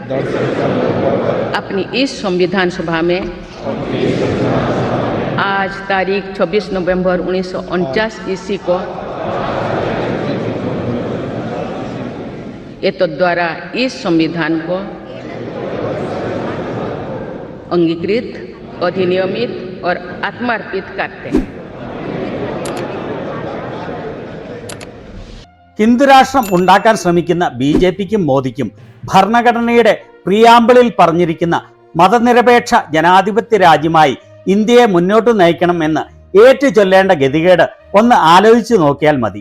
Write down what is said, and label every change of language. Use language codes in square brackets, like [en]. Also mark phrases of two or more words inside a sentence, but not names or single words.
[hi] अपनी इस संविधान सभा में आज तारीख 26 नवंबर 1949 ईस्वी को द्वारा इस संविधान को अंगीकृत, अधिनियमित और आत्मार्पित करते हैं. [ml] ഹിന്ദുരാഷ്ട്രം ഉണ്ടാക്കാൻ ശ്രമിക്കുന്ന BJPക്കും മോദിക്കും ഭരണഘടനയുടെ പ്രിയാമ്പിളിൽ പറഞ്ഞിരിക്കുന്ന മതനിരപേക്ഷ ജനാധിപത്യ രാജ്യമായി ഇന്ത്യയെ മുന്നോട്ട് നയിക്കണം എന്ന് ഏറ്റുചൊല്ലേണ്ട ഗതികേട് ഒന്ന് ആലോചിച്ചു നോക്കിയാൽ മതി.